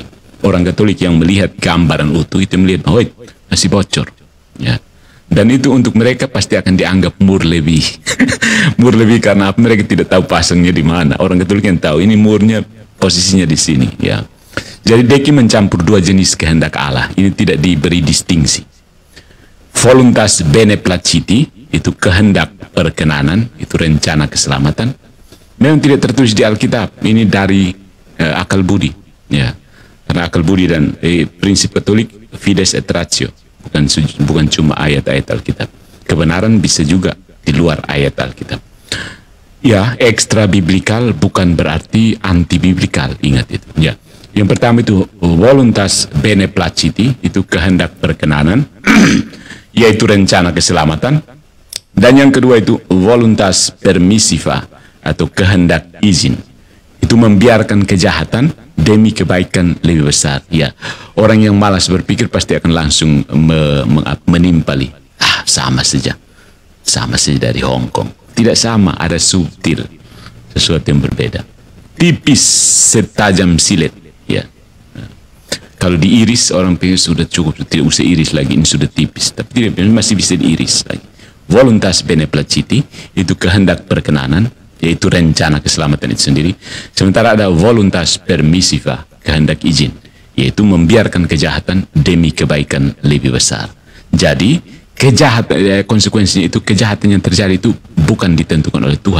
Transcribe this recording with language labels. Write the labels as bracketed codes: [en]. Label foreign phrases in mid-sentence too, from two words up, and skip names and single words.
[id] Orang Katolik yang melihat gambaran utuh itu melihat bahwa masih bocor, ya. Dan itu untuk mereka pasti akan dianggap mur lebih, mur lebih karena mereka tidak tahu pasangnya di mana. Orang Katolik yang tahu ini murnya posisinya di sini, ya. Jadi Deki mencampur dua jenis kehendak Allah. Ini tidak diberi distingsi. [la] Voluntas bene placiti, [id] itu kehendak perkenanan, itu rencana keselamatan. Memang tidak tertulis di Alkitab. Ini dari akal budi, ya. Karena akal budi dan prinsip Katolik [la] fides et ratio, [id] bukan cuma ayat-ayat Alkitab. Kebenaran bisa juga di luar ayat Alkitab. Ya, ekstra biblikal bukan berarti anti biblikal, ingat itu. Ya. Yang pertama itu [la] voluntas bene placiti, [id] itu kehendak perkenanan, yaitu rencana keselamatan. Dan yang kedua itu [la] voluntas permissiva, [id] atau kehendak izin. Itu membiarkan kejahatan demi kebaikan lebih besar. Ya, orang yang malas berpikir pasti akan langsung menimpali. Sama saja dari Hong Kong. Tidak sama, ada subtil, sesuatu yang berbeda. Tipis setajam silet. Ya. Kalau diiris orang pikir sudah cukup, tidak usah iris lagi, ini sudah tipis. Tapi tidak, masih bisa diiris lagi. [la] Voluntas bene placiti, [id] itu kehendak perkenanan, yaitu rencana keselamatan itu sendiri. Sementara ada [la] voluntas permissiva, [id] kehendak izin, yaitu membiarkan kejahatan demi kebaikan lebih besar. Jadi kejahatan, konsekuensinya itu kejahatan yang terjadi itu bukan ditentukan oleh Tuhan.